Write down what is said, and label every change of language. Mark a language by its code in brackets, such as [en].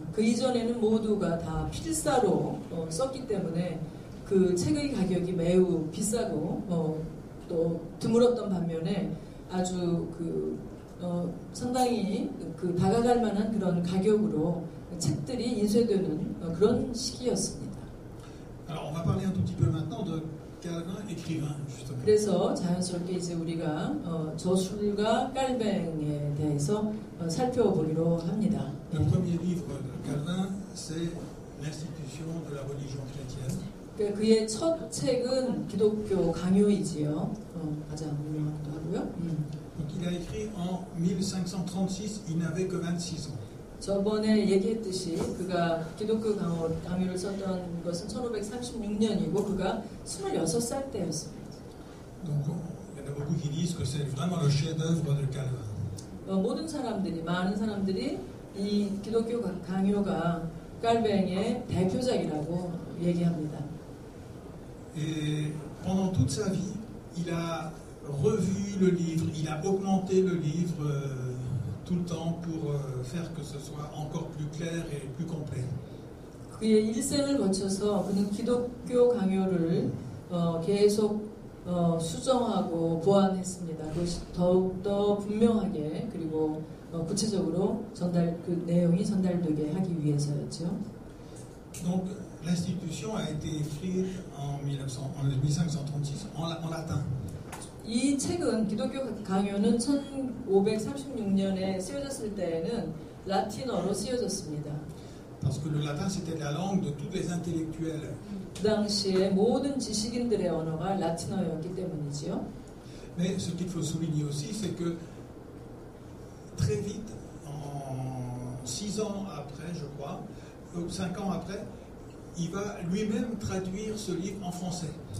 [ko] 그 이전에는 모두가 다 필사로 썼기 때문에 그 책의 가격이 매우 비싸고 또 드물었던 반면에 아주 상당히 다가갈 만한 그런 가격으로 책들이 인쇄되는 그런 시기였습니다. [fr] Alors on va parler un tout petit peu maintenant de Calvin écrivain justement. [ko] 그래서 자연스럽게 이제 우리가 저술가 깔뱅에 대해서 살펴보기로 합니다. [fr] Le premier livre de Calvin, c'est l'Institution de la religion chrétienne. [ko] 그의 첫 책은 기독교 강요이지요. 가장 유명하기도 하고요. [fr] Donc il a écrit en 1536, il n'avait que 26 ans. [ko] 저번에 얘기했듯이 그가 기독교 강요를 썼던 것은 1536년이고 그가 26살 때였습니다. [fr] Donc il y en a beaucoup qui disent que c'est vraiment le chef-d'œuvre de Calvin. [ko] 많은 사람들이 이 기독교 강요가 깔뱅의 대표작이라고 얘기합니다. [fr] Et pendant toute sa vie, il a revu le livre, il a augmenté le livre tout le temps pour faire que ce soit encore plus clair et plus complet. [ko] 그의 일생을 거쳐서 그는 기독교 강요를 계속 수정하고 보완했습니다. 그것이 더욱더 분명하게 그리고 구체적으로 그 내용이 전달되게 하기 위해서였죠. [fr] Donc l'institution a été écrite en 1536 en latin. [ko] 이 책은 기독교 강요는 1536년에 쓰여졌을 때에는 라틴어로 쓰여졌습니다. [fr] Parce que le latin c'était la langue de tous les intellectuels. [ko] 그 당시에 모든 지식인들의 언어가 라틴어였기 때문이지요. [fr] Mais ce qu'il faut souligner aussi, c'est que très vite, en 6 ans après, je crois, ou 5 ans après, il va lui-même traduire ce livre en français.